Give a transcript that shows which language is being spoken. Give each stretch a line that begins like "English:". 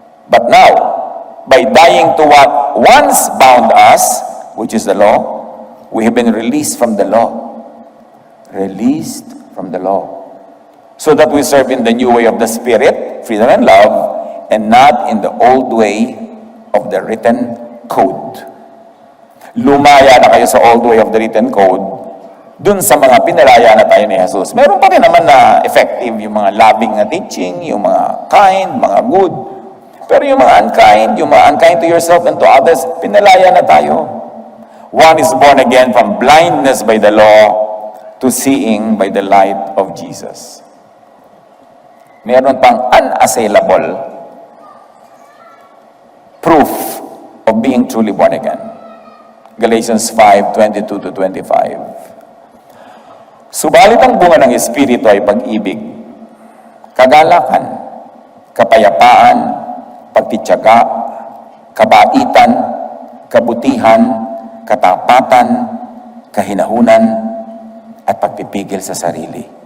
English: But now, by dying to what once bound us, which is the law, we have been released from the law. Released from the law. So that we serve in the new way of the Spirit, freedom and love, and not in the old way of the written code.
Filipino: Lumaya na kayo sa
English: old way of the written code,
Filipino: dun sa mga pinalaya na tayo ni Jesus. Meron pa rin naman na effective yung mga loving na teaching, yung mga kind, mga good. Pero yung mga
English: unkind to yourself and to others,
Filipino: pinalaya na tayo.
English: One is born again from blindness by the law to seeing by the light of Jesus.
Filipino: Meron pang
English: unassailable proof of being truly born again. Galatians 5:22-25.
Filipino: Subalit ang bunga ng Espiritu ay pag-ibig, kagalakan, kapayapaan, pagtitiyaga, kabaitan, kabutihan, katapatan, kahinahunan, at pagpipigil sa sarili.